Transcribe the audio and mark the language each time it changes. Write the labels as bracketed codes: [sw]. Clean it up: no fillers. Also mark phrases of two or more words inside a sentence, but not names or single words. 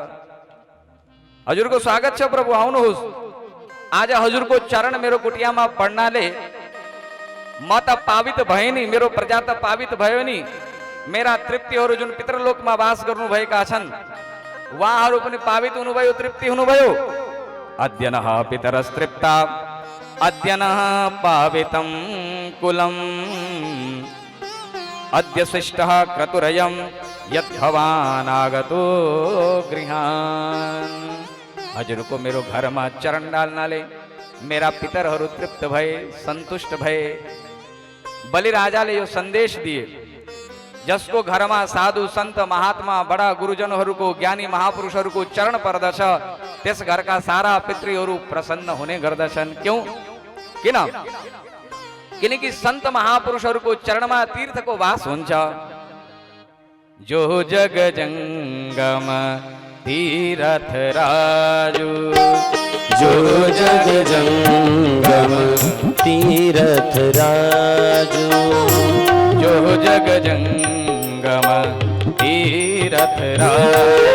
[ne] हजुरको स्वागत छ प्रभु, आउनुहोस्। आज हजुरको चरण मेरो कुटियामा पढ्नाले म त पावित भए नि, मेरो प्रजा त पावित भयो नि। मेरा तृप्तिहरू जुन पितृलोकमा वास गर्नुभएका छन् उहाँहरू पनि पावित हुनुभयो, तृप्ति हुनुभयो। [sa] अद्य नः पितरस्तृप्ता अद्य नः पावितं कुलम्, अद्य शिष्टः क्रतुरयं यद्भवान् आगतो गृहान्। [ne] हजुरको मेरो घरमा चरण डाल्नाले मेरा पितरहरू तृप्त भए, सन्तुष्ट भए। बलिराजाले यो सन्देश दिए, जसको घरमा साधु सन्त महात्मा बडा गुरुजनहरूको ज्ञानी महापुरुषहरूको चरण पर्दछ त्यस घरका सारा पितृहरू प्रसन्न हुने गर्दछन्। क्यों? किन? किनकि सन्त महापुरुषहरूको चरणमा तीर्थको वास हुन्छ। [awa] जो जग जंगम तीरथ राजू, जो जग जंगम तीरथ राजू, जो जग जंगम तीरथ राजू,